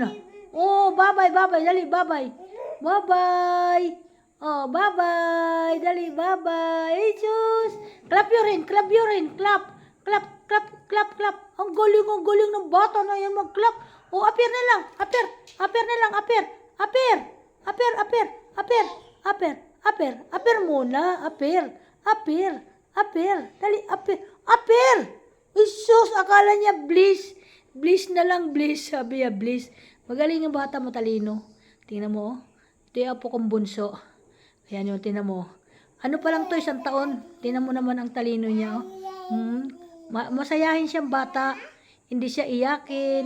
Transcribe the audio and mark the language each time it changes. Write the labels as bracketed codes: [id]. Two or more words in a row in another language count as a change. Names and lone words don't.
[tl] Oh, babay, babay, dali, babay. Babay! Oh, bye-bye. Dali, bye-bye. Hey, sus. Clap yun rin, clap yun rin. Clap. Clap, clap, clap, clap. Ang galing ng bata na yan mag-clap. Oh, appear na lang. Appear. Appear na lang. Appear. Appear. Appear, appear. Appear. Appear. Appear. Appear muna. Appear. Appear. Appear. Dali, appear. Appear. Hey, sus. Akala niya bliss. Bliss na lang, bliss. Sabi niya, bliss. Magaling yung bata mo, talino. Tingnan mo, oh. Ito yung apo kong bunso. Ayan yung, tinan mo. Ano pa lang to, 1 taon. Tinan mo naman ang talino niya. Oh. Masayahin siyang bata. Hindi siya iyakin.